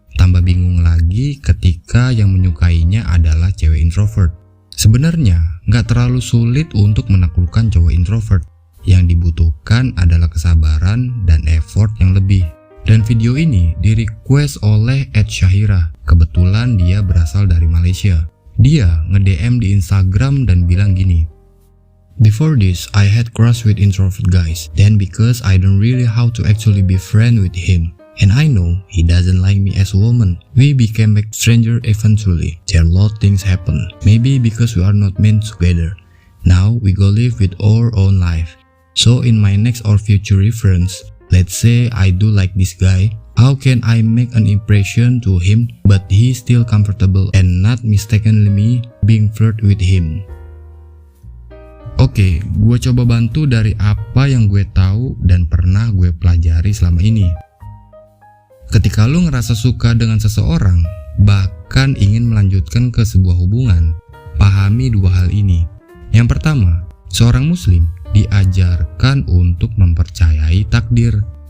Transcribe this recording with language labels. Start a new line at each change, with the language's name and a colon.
Indonesian: Tambah bingung lagi ketika yang menyukainya adalah cewek introvert. Sebenarnya nggak terlalu sulit untuk menaklukkan cowok introvert. Yang dibutuhkan adalah kesabaran dan effort yang lebih. Dan video ini di-request oleh @Syahira. Kebetulan dia berasal dari Malaysia. Dia nge-DM di Instagram dan bilang gini,
English: "Before this, I had crush with introvert guys. Then because I don't really how to actually be friend with him. And I know he doesn't like me as a woman. We became like stranger eventually. There a lot things happen. Maybe because we are not meant together. Now we go live with our own life. So in my next or future reference, let's say I do like this guy. How can I make an impression to him but he still comfortable and not mistakenly me being flirt with him?"
Indonesian: Oke, gue coba bantu dari apa yang gue tahu dan pernah gue pelajari selama ini. Ketika lu ngerasa suka dengan seseorang, bahkan ingin melanjutkan ke sebuah hubungan, pahami dua hal ini. Yang pertama, seorang muslim diajarkan untuk mempercayai takdir.